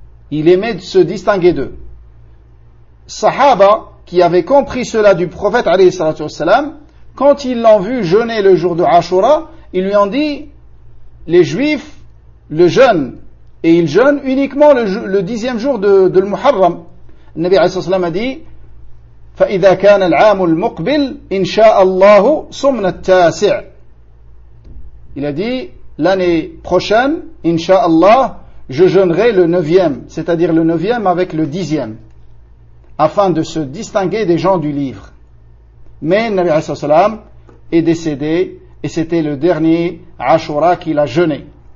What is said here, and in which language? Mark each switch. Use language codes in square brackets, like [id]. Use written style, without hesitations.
[fr] Il aimait se distinguer d'eux. Sahaba, qui avait compris cela du prophète alayhi salatu wassalam, quand ils l'ont vu jeûner le jour de Ashura, ils lui ont dit, les juifs le jeûnent, et ils jeûnent uniquement le dixième jour de Muharram. Le Nabi alayhi salam a dit, [ar] فَإِذَا كَانَ الْعَامُ الْمُقْبِلْ إِنْ شَاءَ اللَّهُ صُمْنَ التَّاسِعُ. [fr] Il a dit, l'année prochaine, Inch'Allah, je jeûnerai le neuvième, c'est-à-dire le neuvième avec le dixième, afin de se distinguer des gens du livre. Mais le Nabi alayhi salam est décédé, et c'était le dernier Ashura qu'il a jeûné.